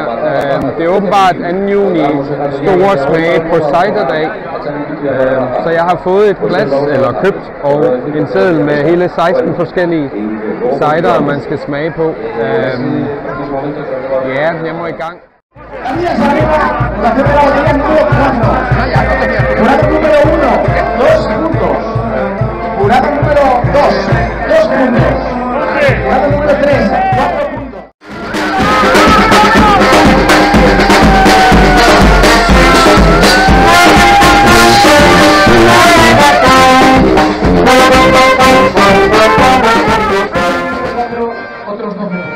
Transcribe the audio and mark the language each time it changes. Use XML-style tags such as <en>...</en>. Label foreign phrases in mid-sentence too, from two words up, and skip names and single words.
<da>Det er åbenbart 2. juni store smage på ciderdag. Så jeg har fået et glas, eller købt, og en seddel med hele 16 forskellige cider, man skal smage på. Ja, jeg må i gang.</da> <es>Jurado número 2, 2 puntos. Jurado número 3, 4 puntos. Otros 12 puntos.</es>